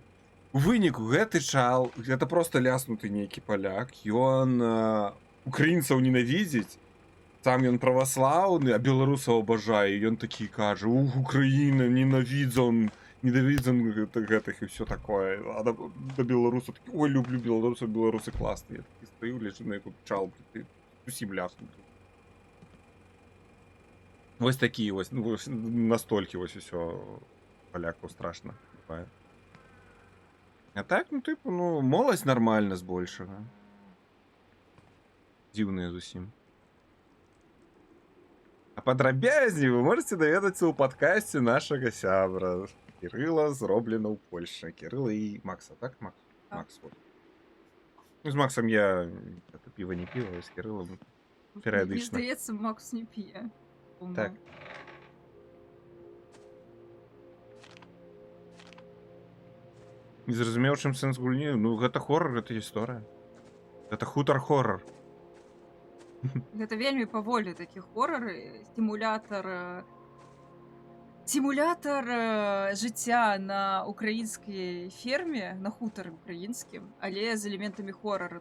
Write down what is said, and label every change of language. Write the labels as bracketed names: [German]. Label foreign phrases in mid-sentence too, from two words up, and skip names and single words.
[Belarusian] У выніку гэты чал, гэта проста ляснуты нейкі паляк, ён украінцаў ненавідзіць, там ён праваслаўны, а беларусаў абажае, і ён такі кажа: "Ух, Украіна, ненавідзен гэтых і [Russian] все такое". [Belarusian] А да беларусаў такі: "Ой, люблю беларусаў, беларусы класныя". Я такі стаю, лежу на яку чал, ты усім ляснуты. Вось такі вось, ну, вось настолькі вось усё палякаў страшна бывае. А так, ну, типу, ну, моладзь нормальна збольшага. Дзіўныя зусім. А падрабязней вы можете даведацца ў падкасці нашага сябра Кірыла, зроблена ў Польшчы. Кірыла і Макса, так? Макс? Так. Макс, вот. Ну, з Максом я это піва не піва, а з Кірилом [Ukrainian] Мені періодично. здається, Макс не п'є. [Belarusian] Так. Не зразумеў, чым сэнс гульні. Ну, гэта хоррор, гэта гісторыя. Гэта хутар-хоррор. Гэта вельмі паволі такі хоррор, сімулятар жыцця на украінскай ферме, на хутары украінскім, але з элементамі хоррора.